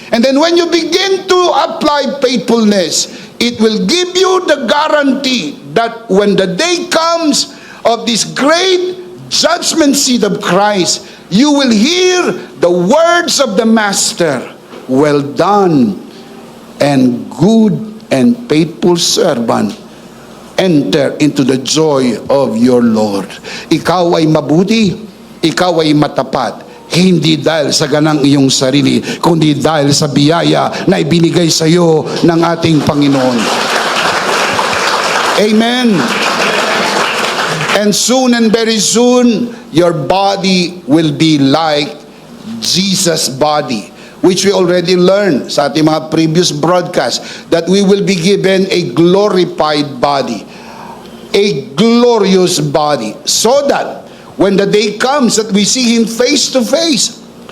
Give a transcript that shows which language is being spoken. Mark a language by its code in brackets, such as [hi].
[en] And then when you begin to apply faithfulness, it will give you the guarantee that when the day comes of this great judgment seat of Christ, you will hear the words of the Master, "Well done, and good and faithful servant, enter into the joy of your Lord." [tl] Ikaw ay mabuti, ikaw ay matapat, hindi dahil sa ganang iyong sarili, kundi dahil sa biyaya na ibinigay sa iyo ng ating Panginoon. [en] Amen. And soon and very soon, your body will be like Jesus' body, which we already learned [tl] sa ating mga [en] previous broadcasts, that we will be given a glorified body, a glorious body, so that when the day comes that we see Him face to face.